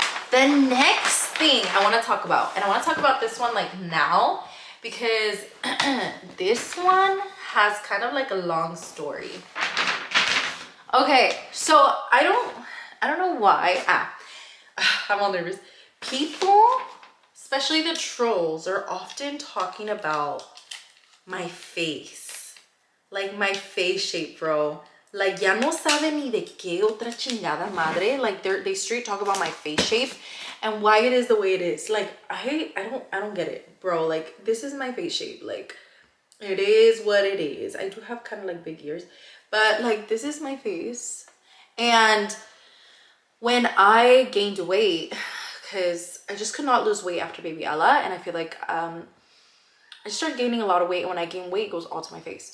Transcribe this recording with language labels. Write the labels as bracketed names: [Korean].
[English] The next thing I want to talk about, and I want to talk about this one like now, because this one has kind of like a long story. Okay, so I don't know why. I'm all nervous. People, especially the trolls, are often talking about my face. Like my face shape, bro. [Spanish] Like, ya no saben ni de qué otra chingada madre. [English] Like, they straight talk about my face shape and why it is the way it is. Like, I don't get it, bro. Like, this is my face shape. Like, it is what it is. I do have kind of like big ears, but like, this is my face. And when I gained weight, because I just could not lose weight after baby Ella, and I feel like I just started gaining a lot of weight, and when I gain weight, it goes all to my face.